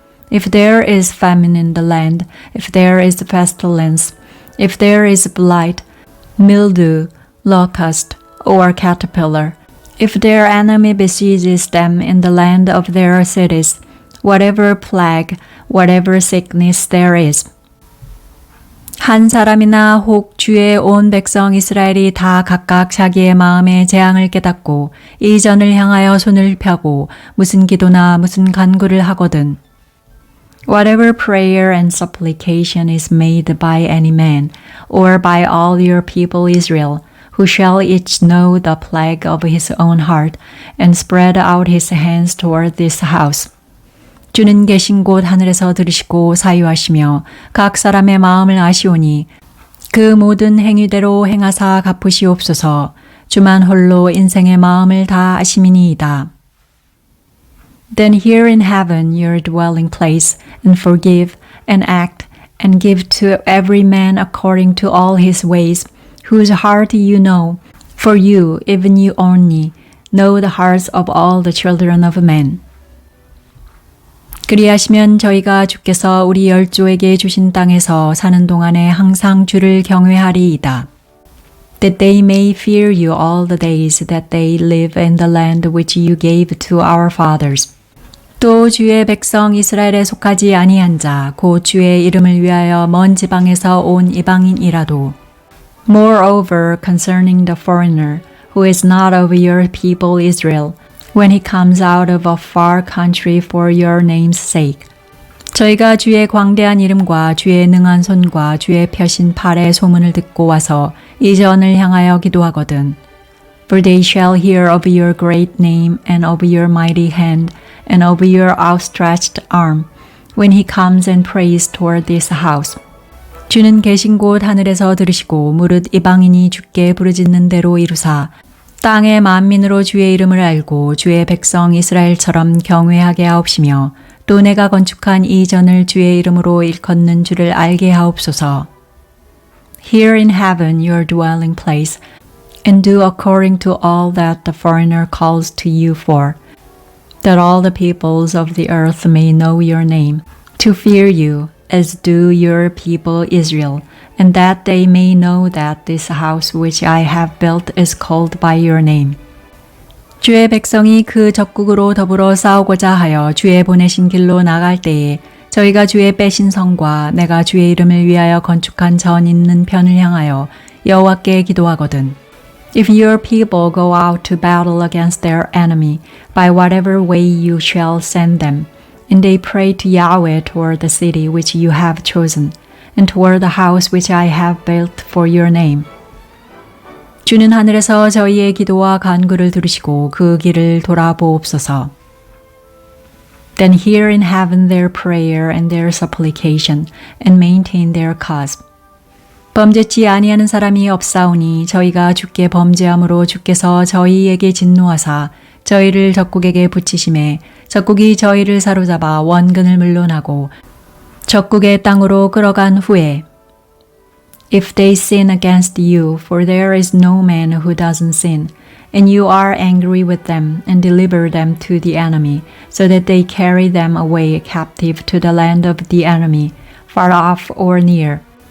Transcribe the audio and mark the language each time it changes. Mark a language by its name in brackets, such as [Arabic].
[English] If there is famine in the land, if there is pestilence, if there is blight, mildew, locust, or caterpillar, if their enemy besieges them in the land of their cities, whatever plague, whatever sickness there is. [Korean] 한 사람이나 혹 주의 온 백성 이스라엘이 다 각각 자기의 마음의 재앙을 깨닫고 이 전을 향하여 손을 펴고 무슨 기도나 무슨 간구를 하거든. [English] Whatever prayer and supplication is made by any man, or by all your people Israel, who shall each know the plague of his own heart, and spread out his hands toward this house. [Korean] 주는 계신 곳 하늘에서 들으시고 사유하시며 각 사람의 마음을 아시오니 그 모든 행위대로 행하사 갚으시옵소서. 주만 홀로 인생의 마음을 다 아심이니이다. [English] Then hear in heaven your dwelling place, and forgive, and act, and give to every man according to all his ways, whose heart you know, for you, even you only, know the hearts of all the children of men. [Korean] 그리하시면 저희가 주께서 우리 열조에게 주신 땅에서 사는 동안에 항상 주를 경외하리이다. [English] That they may fear you all the days that they live in the land which you gave to our fathers. [Korean] 또 주의 백성 이스라엘에 속하지 아니한 자, 곧 주의 이름을 위하여 먼 지방에서 온 이방인이라도. [English] Moreover, concerning the foreigner who is not of your people Israel, when he comes out of a far country for your name's sake. [Korean] 저희가 주의 광대한 이름과 주의 능한 손과 주의 펴신 팔의 소문을 듣고 와서 이 전을 향하여 기도하거든. [English] For they shall hear of your great name and of your mighty hand and of your outstretched arm when he comes and prays toward this house. [Korean] 주는 계신 곳 하늘에서 들으시고 무릇 이방인이 주께 부르짖는 대로 이루사 땅의 만민으로 주의 이름을 알고 주의 백성 이스라엘처럼 경외하게 하옵시며 또 내가 건축한 이 전을 주의 이름으로 일컫는 주를 알게 하옵소서. [English] Here in heaven your dwelling place, and do according to all that the foreigner calls to you for, that all the peoples of the earth may know your name, to fear you, as do your people Israel, and that they may know that this house which I have built is called by your name. [Korean] 주의 백성이 그 적국으로 더불어 싸우고자 하여 주의 보내신 길로 나갈 때에 저희가 주의 빼신 성과 내가 주의 이름을 위하여 건축한 전 있는 편을 향하여 여호와께 기도하거든. [English] If your people go out to battle against their enemy, by whatever way you shall send them, and they pray to Yahweh toward the city which you have chosen, and toward the house which I have built for your name. [Korean] 주는 하늘에서 저희의 기도와 간구를 들으시고 그 길을 돌아보옵소서. [English] Then hear in heaven their prayer and their supplication, and maintain their cause. [Korean] 범죄치 아니하는 사람이 없사오니 저희가 주께 범죄함으로 주께서 저희에게 진노하사 저희를 적국에게 붙이심에 적국이 저희를 사로잡아 원근을 물론하고 적국의 땅으로 끌어간 후에 [English] If they sin against you, for there is no man who doesn't sin, and you are angry with them and deliver them to the enemy, so that they carry them away captive to the land of the enemy, far off or near.